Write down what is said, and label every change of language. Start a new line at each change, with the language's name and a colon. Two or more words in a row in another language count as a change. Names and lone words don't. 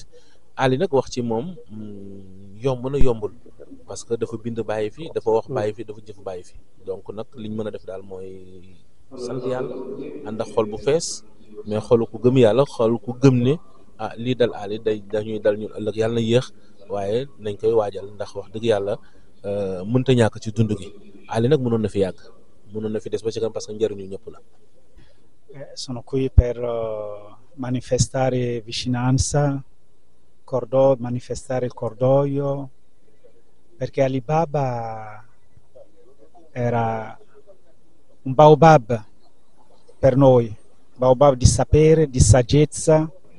Wolof: Ali nag wax ci moom yomb na yombul
French: parce que
Wolof: dafa bind bàyyi fi dafa wax bàyyi fi dafa jëf bàyyi fi donc nag liñ mën a def daal mooy sant yàlla ànd ak xol bu fees mais xolu ku gëm yàlla xol ku gëm ne. lii dal Ali dañuy dal ñun ëllëg yàlla na yéex waaye nañ koy waajal ndax wax dëgg yàlla mënta ñàkk ci dund gi Ali nag mënoon na fi yàgg mënoon na fi des ba ci kanam
French: parce que
Wolof: njëriñu ñëpp la.
Italian: Sono qui per manifestare vicinanza, manifestare il cordoglio, perché Ali Baba era un baobab per noi, baobab di sapere, di saggezza.